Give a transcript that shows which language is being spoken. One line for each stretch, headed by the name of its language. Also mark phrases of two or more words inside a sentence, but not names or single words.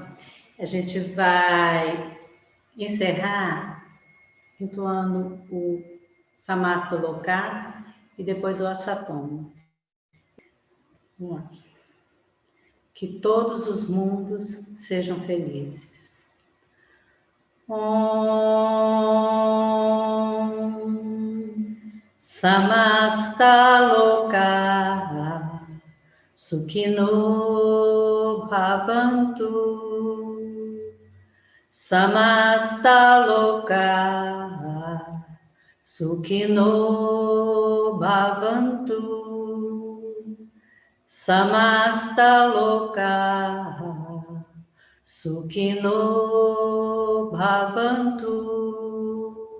Portuguese: A gente vai encerrar entoando o Samastoloka e depois o Asatoma. Vamos lá. Que todos os mundos sejam felizes.
Sanskrit: Om Samastaloka Sukhino Bhavantu Samastaloka Sukhino Bhavantu Samastaloka Sukhino Bhavantu.